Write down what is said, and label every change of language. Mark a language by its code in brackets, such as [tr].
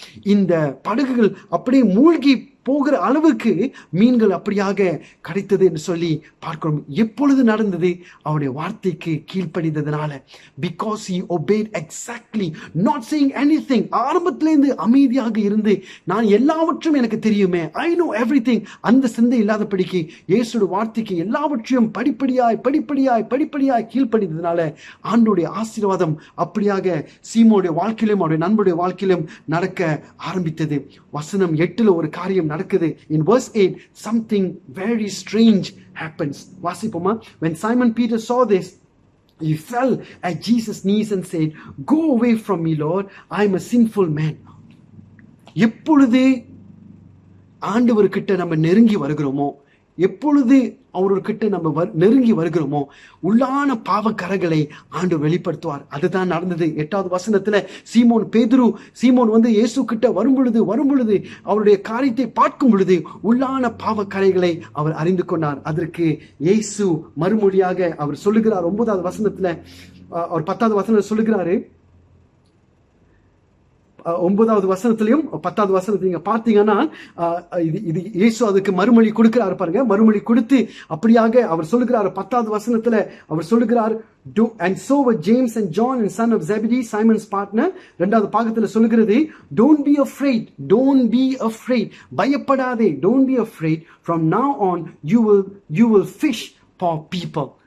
[ta] இந்த படகுகள் அப்படியே மூழ்கி போகிற அளவுக்கு மீன்கள் அப்படியாக கிடைத்தது என்று சொல்லி பார்க்கிறோம். எப்பொழுது நடந்தது? அவருடைய வார்த்தைக்கு கீழ்ப்படிந்ததனால. [en] because he obeyed exactly, not saying anything. [ta] ஆரம்பத்திலிருந்து அமைதியாக இருந்து நான் எல்லாவற்றும் எனக்கு தெரியுமே, [en] I know everything, [ta] அந்த சிந்தை இல்லாதபடிக்கு இயேசுடைய வார்த்தைக்கு எல்லாவற்றையும் படிப்படியாய் கீழ்ப்படிந்ததனால ஆண்டவருடைய ஆசீர்வாதம் அப்படியாக சீமோனுடைய வாழ்க்கையிலும் அவருடைய நண்பருடைய வாழ்க்கையிலும் நடக்க ஆரம்பித்தது. வசனம் 8 ஒரு காரியம் நடக்குது. [en] In verse 8 something very strange happens. [ta] வாசிப்போமா? [en] When Simon Peter saw this, he fell at Jesus' knees and said, "Go away from me, Lord, I am a sinful man." [ta] எப்பொழுது ஆண்டவர்கிட்ட நம்ம நெருங்கி வருகிறோமோ, எப்பொழுது அவர்கிட்ட நம்ம நெருங்கி வருகிறோமோ, உள்ளான பாவக்கரைகளை ஆண்டவர் வெளிப்படுத்துவார். அதுதான் நடந்தது. 8வது வசனத்துல சீமோன் வந்து இயேசு கிட்ட வரும் பொழுது அவருடைய காரியத்தை பார்க்கும் பொழுது உள்ளான பாவக்கரைகளை அவர் அறிந்து கொண்டார். அதற்கு இயேசு மறுமொழியாக அவர் சொல்லுகிறார். 9வது வசனத்துல அவர் 10வது வசனத்துல சொல்லுகிறாரு. 9வது வசனத்திலையும் 10வது வசனத்துல நீங்க பார்த்தீங்கன்னா இது இயேசு அதுக்கு மறுமொழி கொடுக்கிறார். பாருங்க, மறுமொழி கொடுத்து அப்படியாக அவர் சொல்லுகிறார். 10வது வசனத்துல அவர் சொல்லுகிறார், [en] and so were James and John and son of Zebedee, Simon's partner. [ta] 2வது பாகத்துல சொல்லுகிறது, [en] don't be afraid, [ta] பயப்படாதே, [en] don't be afraid, from now on you will fish for people.